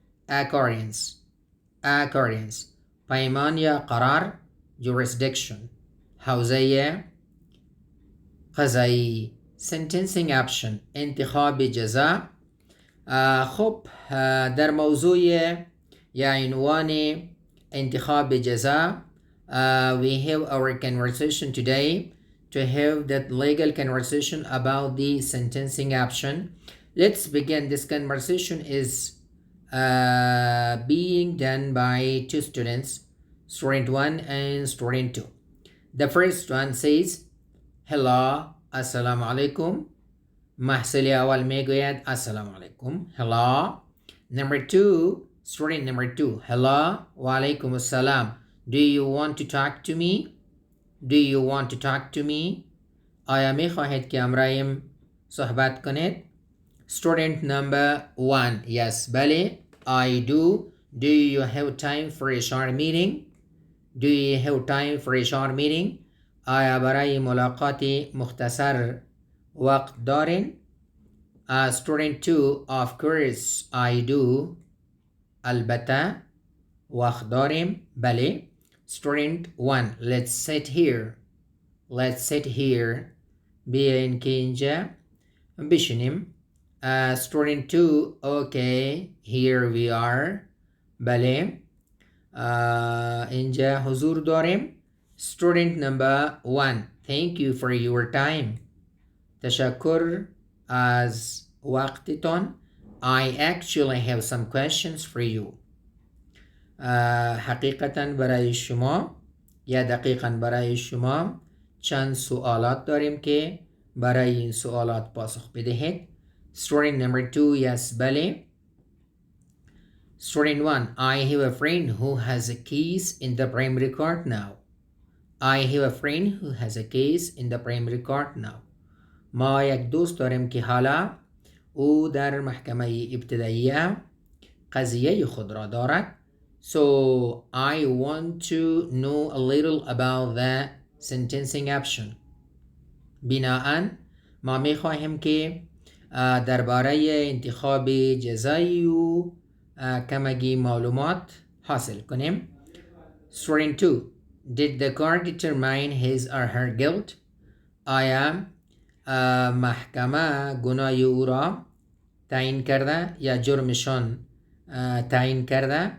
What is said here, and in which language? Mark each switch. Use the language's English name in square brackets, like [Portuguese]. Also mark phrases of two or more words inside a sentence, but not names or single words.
[Persian] accordance پیمان یا قرار. jurisdiction حوزه قضایی. [English] sentencing action [Persian] انتخاب جزا. خب در موضوع یا عنوان انتخاب جزا [English] we have our conversation today to have that legal conversation about the sentencing action. Let's begin. This conversation is being done by two students, student 1 and student 2. The first one says hello [Arabic] السلام عليكم. [Persian] محصل اول میگوید [Arabic] السلام علیکم. [English] hello. Number 2 student number 2 hello [Arabic] وعليكم السلام. [English] Do you want to talk to me? [Persian] آیا می خواهید که امرایم صحبت کنید؟ [English] Student number 1 yes بله I do. Do you have time for a short meeting? [Persian] آیا برای ملاقات مختصر وقت دارین؟ [English] Student 2 of course I do. [Persian] البته وقت داریم بله. [English] Student 1 let's sit here [Persian] بیاین که اینجا بشینیم. [English] Student 2 okay here we are [Persian] بله اینجا حضور داریم. [English] Student number 1 thank you for your time. [Persian] تشکر از وقتتان. [English] I actually have some questions for you. [Persian] حقیقتاً برای شما یا دقیقاً برای شما چند سوالات داریم که برای این سوالات پاسخ بدهید. [English] Student number 2 yes بله. Student 1 I have a friend who has a case in the primary court now. [Persian] ما یک دوست داریم که حالا او در محکمه ابتداییه قضیه خود را دارد. [English] So I want to know a little about the sentencing action. [Persian] بناءً ما میخواهیم که درباره انتخاب جزایی و کمگی معلومات حاصل کنیم. [English] Student 2. Did the court determine his or her guilt? [Persian] آیا محکمه گناه او را تعیین کرده یا جرمشان تعیین کرده؟